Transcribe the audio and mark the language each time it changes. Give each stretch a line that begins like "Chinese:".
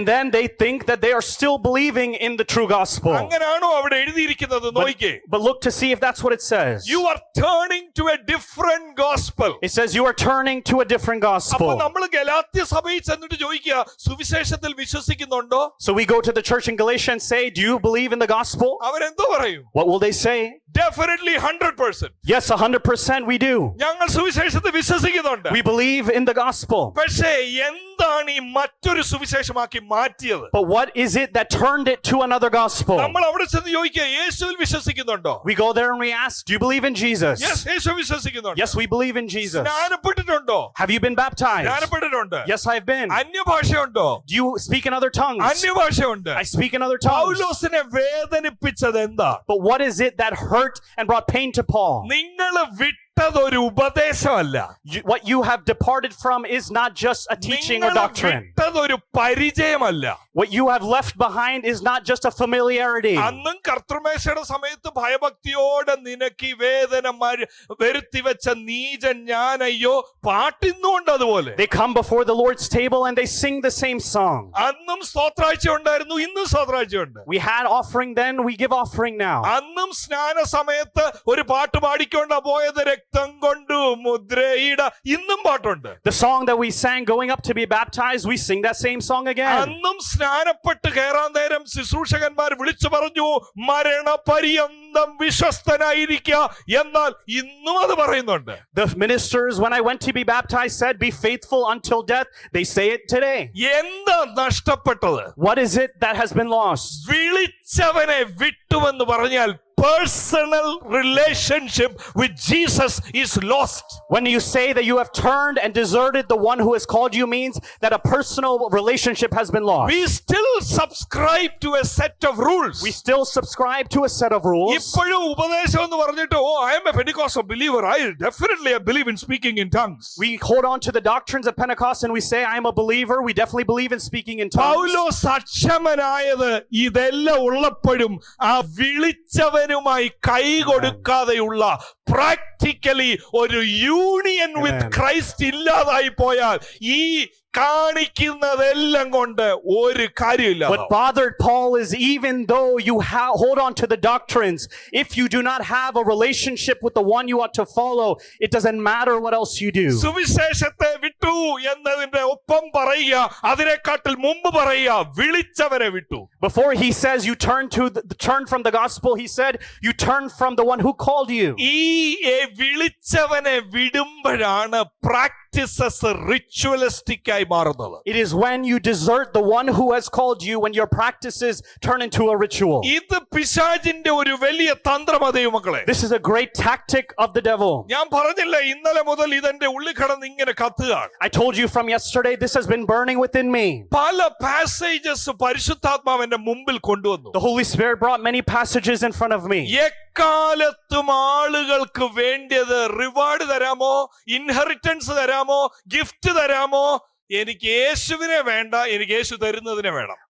English: And then they think that they are still believing in the true gospel.
Malayalam: അങ്ങനെയാണോ അവിടെ എഴുതിയിരിക്കുന്നത്? നോക്കിക്കേ.
English: But look to see if that's what it says. You are turning to a different gospel. It says you are turning to a different
Malayalam: അപ്പോൾ
English: gospel.
Malayalam: നമ്മൾ ഗലാത്യ സഭയിൽ ചെന്നിട്ട് ചോദിക്കുക, സുവിശേഷത്തിൽ വിശ്വസിക്കുന്നുണ്ടോ?
English: So we go to the church in Galatia and say, do you believe in the gospel?
Malayalam: അവരെന്തോ പറയും?
English: What will they say? Definitely 100%. Yes, 100% we do.
Malayalam: ഞങ്ങൾ സുവിശേഷത്തിൽ വിശ്വസിക്കുന്നുണ്ട്.
English: We believe in the gospel.
Malayalam: പക്ഷേ എന്താണ് ഈ മറ്റൊരു സുവിശേഷമാക്കി മാറ്റിയത്?
English: But what is it that turned it to another gospel?
Malayalam: നമ്മൾ അവിടെ ചെന്ന് ചോദിക്കുക, യേശുവിൽ വിശ്വസിക്കുന്നുണ്ടോ?
English: We go there and we ask, do you believe in Jesus?
Malayalam: Yes, യേശു വിശ്വസിക്കുന്നുണ്ട്.
English: Yes, we believe in Jesus.
Malayalam: സ്നാനപ്പെട്ടിട്ടുണ്ടോ?
English: Have you been baptized?
Malayalam: സ്നാനപ്പെട്ടിട്ടുണ്ട്.
English: Yes, I've been.
Malayalam: അന്യഭാഷയുണ്ടോ?
English: Do you speak in other tongues?
Malayalam: അന്യഭാഷയുണ്ട്.
English: I speak in other tongues.
Malayalam: പൗലോസിനെ വേദനിപ്പിച്ചത് എന്താ?
English: But what is it that hurt and brought pain to Paul?
Malayalam: നിങ്ങൾ വിട്ടതൊരു ഉപദേശമല്ല.
English: What you have departed from is not just a teaching or doctrine.
Malayalam: വിട്ടതൊരു പരിചയമല്ല.
English: What you have left behind is not just a familiarity.
Malayalam: അന്നും കർത്തൃമേശയുടെ സമയത്ത് ഭയഭക്തിയോടെ നിനക്ക് വേദന വരുത്തി വെച്ച നീചൻ ഞാനയ്യോ പാട്ടിന്നുകൊണ്ട് അതുപോലെ.
English: They come before the Lord's table and they sing the same song.
Malayalam: അന്നും സ്തോത്രാഴ്ച ഉണ്ടായിരുന്നു, ഇന്നും സ്തോത്രാഴ്ചയുണ്ട്.
English: We had offering then, we give offering now.
Malayalam: അന്നും സ്നാന സമയത്ത് ഒരു പാട്ട് പാടിക്കൊണ്ടാ പോയത്, രക്തം കൊണ്ടു മുദ്രയിട. ഇന്നും പാട്ടുണ്ട്.
English: The song that we sang going up to be baptized, we sing that same song again.
Malayalam: അന്നും സ്നാനപ്പെട്ട് കയറാൻ നേരം ശുശ്രൂഷകന്മാർ വിളിച്ചു പറഞ്ഞു, മരണപര്യന്തം വിശ്വസ്തനായിരിക്കുക. എന്നാൽ ഇന്നും അത് പറയുന്നുണ്ട്.
English: The ministers, when I went to be baptized, said, be faithful until death. They say it today.
Malayalam: എന്താ നഷ്ടപ്പെട്ടത്?
English: What is it that has been lost?
Malayalam: വിളിച്ചവനെ വിട്ടുവെന്ന് പറഞ്ഞാൽ
English: personal relationship with Jesus is lost. When you say that you have turned and deserted the one who has called you means that a personal relationship has been lost. We still subscribe to a set of rules. We still subscribe to a set of rules.
Malayalam: ഇപ്പോഴും ഉപദേശം എന്ന് പറഞ്ഞിട്ട്
English: I am a Pentecostal believer. I definitely believe in speaking in tongues. We hold on to the doctrines of Pentecost and we say, I am a believer. We definitely believe in speaking in tongues.
Malayalam: പൗലോസ് അക്ഷമനായത് ഇതെല്ലാം ഉള്ളപ്പോഴും ആ വിളിച്ചവനുമായി കൈ കൊടുക്കാതെയുള്ള practically ഒരു union വിത്ത് Christ ഇല്ലാതായി പോയാൽ ഈ കാണിക്കുന്നതെല്ലാം കൊണ്ട് ഒരു കാര്യമില്ല.
English: What bothered Paul is even though you hold on to the doctrines, if you do not have a relationship with the one you ought to follow, it doesn't matter what else you do.
Malayalam: സുവിശേഷത്തെ വിട്ടു എന്നതിന്റെ ഒപ്പം പറയുക, അതിനെക്കാട്ടിൽ മുമ്പ് പറയുക വിളിച്ചവരെ വിട്ടു.
English: Before he says you turn from the gospel, he said you turn from the one who called you.
Malayalam: ഈ വിളിച്ചവനെ വിടുമ്പോഴാണ് practices ritualistic ആയി മാറുന്നത്.
English: It is when you desert the one who has called you, when your practices turn into a ritual.
Malayalam: ഇത് പിശാചിന്റെ ഒരു വലിയ തന്ത്രമാണ് ദൈവമക്കളെ.
English: This is a great tactic of the devil.
Malayalam: ഞാൻ പറഞ്ഞില്ല ഇന്നലെ മുതൽ ഇതെന്റെ ഉള്ളിൽ കിടന്ന് ഇങ്ങനെ കത്തുകയാണ്.
English: I told you from yesterday, this has been burning within me.
Malayalam: പല പാസേജസ് പരിശുദ്ധാത്മാവ് എന്റെ മുമ്പിൽ കൊണ്ടുവന്നു.
English: The Holy Spirit brought many passages in front of me.
Malayalam: എക്കാലത്തും ആളുകൾക്ക് വേണ്ടിയത് റിവാർഡ് തരാമോ, ഇൻഹെറിറ്റൻസ് തരാമോ, ഗിഫ്റ്റ് തരാമോ, എനിക്ക് യേശുവിനെ വേണ്ട, എനിക്ക് യേശു തരുന്നതിനെ വേണം.